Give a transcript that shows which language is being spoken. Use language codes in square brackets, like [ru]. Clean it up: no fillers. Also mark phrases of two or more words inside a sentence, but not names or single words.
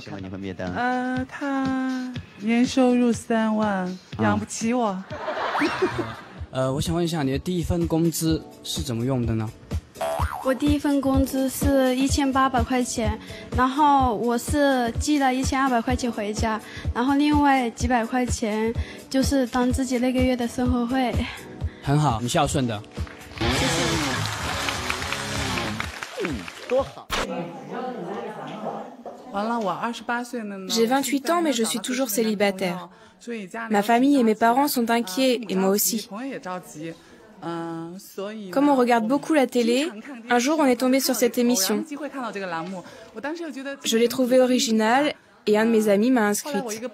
[zh] 我第一份工资是1800块钱，然后我是寄了1200块钱回家，然后另外几百块钱就是当自己那个月的生活费。很好，你孝顺的。谢谢。多好。 [fr] J'ai 28 ans, mais je suis toujours célibataire. Ma famille et mes parents sont inquiets, et moi aussi. Comme on regarde beaucoup la télé, un jour on est tombé sur cette émission. Je l'ai trouvée originale et un de mes amis m'a inscrite.